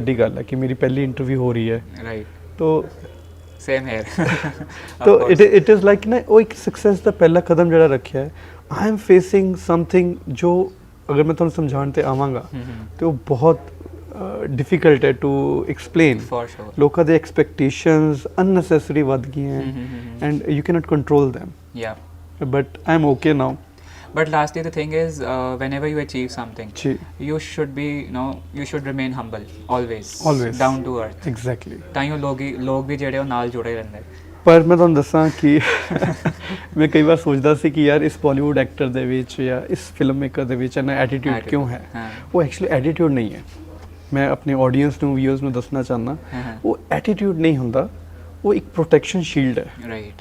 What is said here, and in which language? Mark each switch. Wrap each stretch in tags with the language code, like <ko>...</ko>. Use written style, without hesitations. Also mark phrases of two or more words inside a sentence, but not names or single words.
<pa>ਵੱਡੀ ਗੱਲ ਹੈ ਕਿ ਮੇਰੀ ਪਹਿਲੀ ਇੰਟਰਵਿਊ ਹੋ ਰਹੀ ਹੈ ਰਾਈਟ ਤਾਂ</pa> <en>same here</en> <pa>ਤਾਂ</pa> <en>it is like</en> <pa>ਨਾ ਉਹ ਇੱਕ ਸਕਸੈਸ ਦਾ ਪਹਿਲਾ ਕਦਮ ਜਿਹੜਾ ਰੱਖਿਆ ਹੈ</pa> <en>I am facing something</en> <pa>ਜੋ ਅਗਰ ਮੈਂ ਤੁਹਾਨੂੰ ਸਮਝਾਉਣ ਤੇ ਆਵਾਂਗਾ ਤੇ ਉਹ ਬਹੁਤ difficult ਹੈ</pa> <en>to explain</en> <pa>ਲੋਕਾਂ ਦੇ</pa> <en>expectations unnecessary</en> <pa>ਵੱਧ ਗਈਆਂ</pa> <en>and you cannot control them but I'm okay now but lastly the thing is whenever you achieve something you should be you should remain humble always down to earth exactly</en> <pa>ਤਾਂ ਹੀ ਲੋਕ ਵੀ ਜਿਹੜੇ ਉਹ ਨਾਲ ਜੁੜੇ ਰਹਿੰਦੇ ਪਰ ਮੈਂ ਤੁਹਾਨੂੰ ਦੱਸਾਂ ਕਿ ਮੈਂ ਕਈ ਵਾਰ ਸੋਚਦਾ ਸੀ ਕਿ ਯਾਰ ਇਸ</pa> <en>Bollywood actor</en> <pa>ਦੇ ਵਿੱਚ ਜਾਂ ਇਸ</pa> <en>film maker</en> <pa>ਦੇ ਵਿੱਚ ਇਹਨਾਂ ਐਟੀਟਿਊਡ ਕਿਉਂ ਹੈ ਉਹ</pa> <en>actually attitude</en> <pa>ਨਹੀਂ ਹੈ ਮੈਂ ਆਪਣੇ ਆਡੀਅנס ਨੂੰ ਵਿਊਅਰਸ ਨੂੰ ਦੱਸਣਾ ਚਾਹੁੰਦਾ ਉਹ ਐਟੀਟਿਊਡ ਨਹੀਂ ਹੁੰਦਾ ਉਹ ਇੱਕ</pa> <en>protection shield</en> <pa>ਹੈ ਰਾਈਟ</pa>